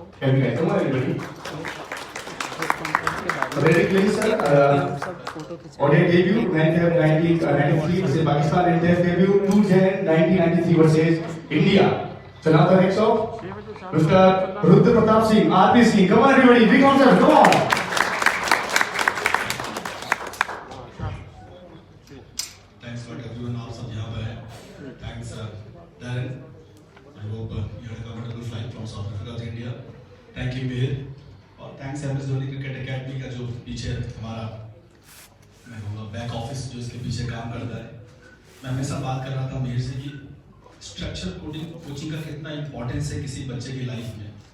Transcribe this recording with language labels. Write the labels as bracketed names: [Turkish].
[English] Okay, come on everybody. Daryl Cullinan sir, ODI debut 1993 versus Pakistan and Test debut 2 Jan 1993 versus India. So now the next off, Mr. Rudra Pratap Singh, RP Singh. Come on everybody, big concert, come on. Thanks for everyone [Hindi] आप सब यहाँ पर हैं. [English] Thanks Darren. I hope you had a comfortable flight from South Africa to India. Thank you Mihir. [Hindi] और thanks MS Dhoni cricket academy का जो पीछे हमारा मैं कहूँगा बैक ऑफिस जो इसके पीछे काम करता है. मैं हमेशा बात कर रहा था मिहिर से कि स्ट्रक्चर कोचिंग का कितना इंपॉर्टेंस है किसी बच्चे की लाइफ में।